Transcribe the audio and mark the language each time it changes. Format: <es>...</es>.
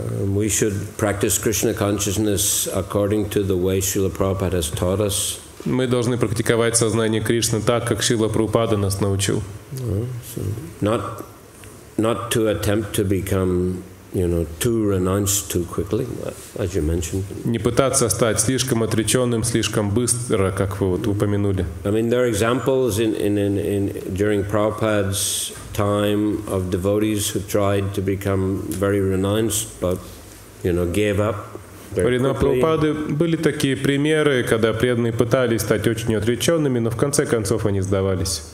<en>We should practice Krishna consciousness according to the way Srila Prabhupada has taught us.</en> <ru>Мы должны практиковать сознание Кришны так, как Шрила Прабхупада нас научил.</ru> <en>Not to attempt to become, too renounced too quickly, as you mentioned.</en> <ru>Не пытаться стать слишком отреченным, слишком быстро, как вы упомянули.</ru> <en>I mean, there are examples during Prabhupada's time of devotees who tried to become very renounced, but gave up.</en> <ru>Во времена Прабхупады были такие примеры, когда преданные пытались стать очень отреченными, но в конце концов они сдавались.</ru>